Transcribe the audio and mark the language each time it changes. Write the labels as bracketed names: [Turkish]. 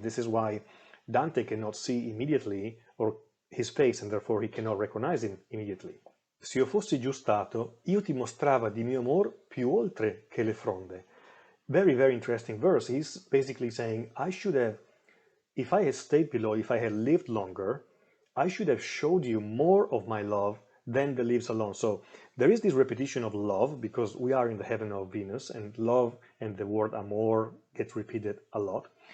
[English] This is why Dante cannot see immediately or his face, and therefore he cannot recognize him immediately. [Italian] Se io fossi giù stato, io ti mostrava di mio amor più oltre che le fronde. [English] Very, very interesting verse. He's basically saying, if I had stayed below, if I had lived longer, I should have showed you more of my love than the leaves alone. So there is this repetition of love because we are in the heaven of Venus, and love and the word amor gets repeated a lot.